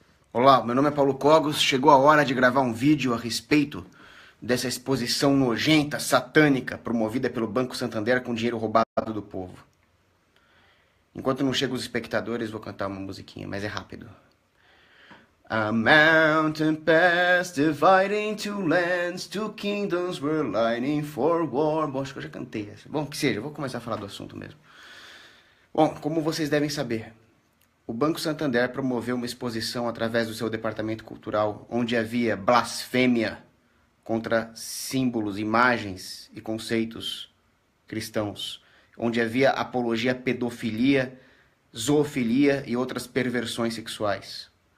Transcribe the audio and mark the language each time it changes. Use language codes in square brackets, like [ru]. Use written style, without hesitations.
[pt] Olá, meu nome é Paulo Cogos. Chegou a hora de gravar um vídeo a respeito dessa exposição nojenta, satânica, promovida pelo Banco Santander com dinheiro roubado do povo. Enquanto não chegam os espectadores, vou cantar uma musiquinha, mas é rápido. [en] A mountain pass dividing two lands, two kingdoms were lining for war. [pt] Bom, acho que eu já cantei essa. Bom, que seja, eu vou começar a falar do assunto mesmo. Bom, como vocês devem saber, o Banco Santander promoveu uma exposição através do seu departamento cultural, onde havia blasfêmia contra símbolos, imagens e conceitos cristãos, onde havia apologia à pedofilia, zoofilia e outras perversões sexuais.